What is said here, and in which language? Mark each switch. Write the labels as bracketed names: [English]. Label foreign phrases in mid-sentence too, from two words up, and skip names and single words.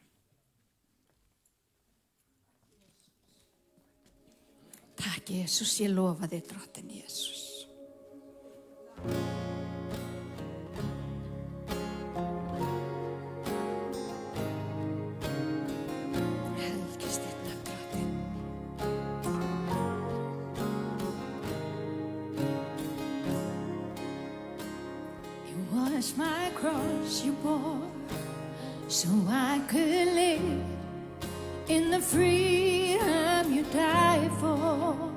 [Icelandic] Takk, Jesus, ég lofa þér, drottinn Jesus. Helgist þitt nafn, drottinn. [English] It was my cross you bore, so I could live in the freedom you died for.